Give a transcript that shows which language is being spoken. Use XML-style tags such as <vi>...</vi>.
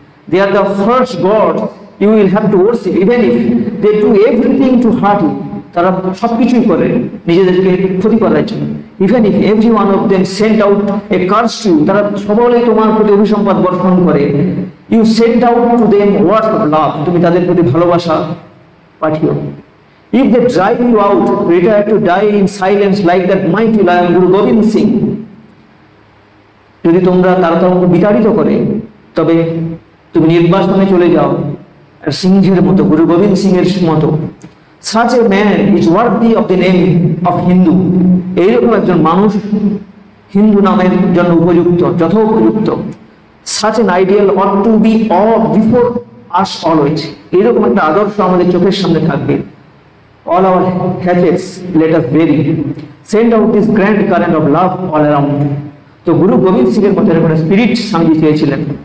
<en>They are the first god you will have to worship even if they do everything to hurt you.</en> <bn>তারা সবকিছুই করে নিজেদেরকে ক্ষতি করার জন্য।</bn> <en>even if every one of them sent out a curse to,</en> <bn>তারা সকলেই তোমার প্রতি অভিসম্পাদ বর্ষণ করে।</bn> <en>you sent out to them words of love,</en> <bn>তুমি তাদের প্রতি ভালোবাসা পাঠিও।</bn> <en>If they drive you out, retire to die in silence like that mighty lion Guru Gobind Singh.</en> <bn>যদি তারা তোমাকে বিতাড়িত করে, তবে তুমি নির্বাসনে চলে যাও আর সিংহের মতো, গুরু গোবিন্দ সিং এর মতো।</bn> <en>Such a man is worthy of the name of Hindu.</en> <bn>এইরকম একজন মানুষ হিন্দু নামের জন্য উপযুক্ত, যথোপযুক্ত।</bn> <en>Such an ideal ought to be all before us always.</en> <bn>এইরকম একটা আদর্শ আমাদের চোখের সামনে থাকবে।</bn> <en>All our hatchets let us bury. Send out this grand current of love all around.</en> <bn>তো গুরু গোবিন্দ সিং এর মতো এরকম স্পিরিট স্বামীজি চেয়েছিলেন।</bn>